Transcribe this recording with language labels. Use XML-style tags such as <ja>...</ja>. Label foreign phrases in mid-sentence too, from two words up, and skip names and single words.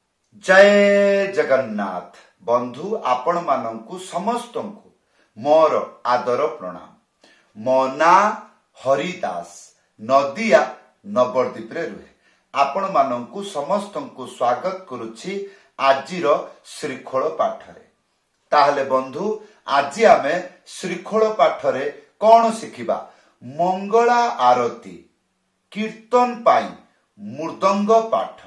<or>ଜୟ ଜଗନ୍ନାଥ ବନ୍ଧୁ ଆପଣ ମାନଙ୍କୁ ସମସ୍ତଙ୍କୁ ମୋର ଆଦର ପ୍ରଣାମ। ମୋ ନା ହରିଦାସ ନଦିଆ ନବଦ୍ୱୀପ ରେ ରୁହେ। ଆପଣ ମାନଙ୍କୁ ସମସ୍ତଙ୍କୁ ସ୍ୱାଗତ କରୁଛି ଆଜିର ଶ୍ରୀଖୋଲ ପାଠରେ। ତାହାଲେ ବନ୍ଧୁ ଆଜି ଆମେ ଶ୍ରୀଖୋଲ ପାଠରେ କଉଣ ଶିଖିବା? ମଙ୍ଗଳା ଆରତୀ କୀର୍ତ୍ତନ ପାଇଁ ମୃଦଙ୍ଗ ପାଠ।</or>